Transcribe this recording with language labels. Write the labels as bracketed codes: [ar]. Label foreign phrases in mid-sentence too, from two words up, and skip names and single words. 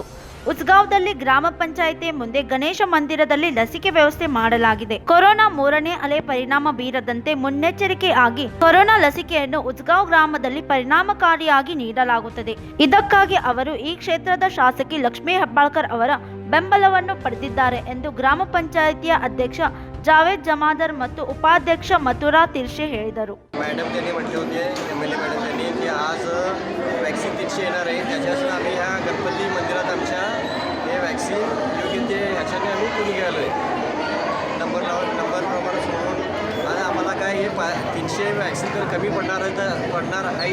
[kn] ಉಸ್ಗಾಂವ್ದಲ್ಲಿ ಗ್ರಾಮ ಪಂಚಾಯಿತಿ ಮುಂದೆ ಗಣೇಶ ಮಂದಿರದಲ್ಲಿ ಲಸಿಕೆ ವ್ಯವಸ್ಥೆ ಮಾಡಲಾಗಿದೆ. ಕೊರೋನಾ 3ನೇ ಅಲೆ ಪರಿಣಾಮ ಬೀರದಂತೆ ಮುನ್ನೆಚ್ಚರಿಕೆಯಾಗಿ ಕೊರೋನಾ ಲಸಿಕೆಯನ್ನು ಉಸ್ಗಾಂವ್ ಗ್ರಾಮದಲ್ಲಿ ಪರಿಣಾಮಕಾರಿಯಾಗಿ ನೀಡಲಾಗುತ್ತದೆ. ಇದಕ್ಕಾಗಿ ಅವರು ಈ ಕ್ಷೇತ್ರದ ಶಾಸಕಿ ಲಕ್ಷ್ಮೀ ಹೆಬ್ಬಾಳ್ಕರ್ ಅವರ ಬೆಂಬಲವನ್ನು ಪಡೆದಿದ್ದಾರೆ ಎಂದು ಗ್ರಾಮ ಪಂಚಾಯಿತಿಯ ಅಧ್ಯಕ್ಷ जावेद जमादार ಮತ್ತು उपाध्यक्ष मथुरा तिरशे ಹೇಳಿದರು. [mr] मॅडम त्यांनी म्हटले होते [en] MLA madam [mr] त्यांनी की आज वॅक्सिन 300 येणार आहे. त्याच्यापासून आम्ही ह्या गणपती मंदिरात आमच्या हे वॅक्सिन योग्य ते ह्याच्याने आम्ही कुणी गेलो आहे. नंबर प्रमाणे सोडून आज आम्हाला काय हे 300 वॅक्सिन तर कमी पडणार आहे.